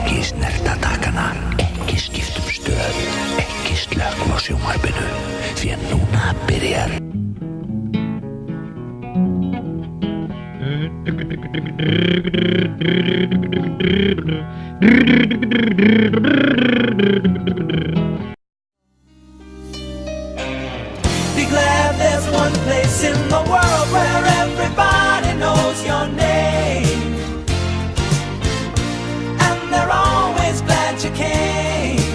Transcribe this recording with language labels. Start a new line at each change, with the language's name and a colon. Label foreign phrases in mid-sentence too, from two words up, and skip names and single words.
Icelandic: snerta takkana, ekki skiptum stöð, ekki slökkva á sjónvarpinu, því að núna byrjar.
English: Be glad there's one place in the world where everybody knows your name, and they're always glad you came.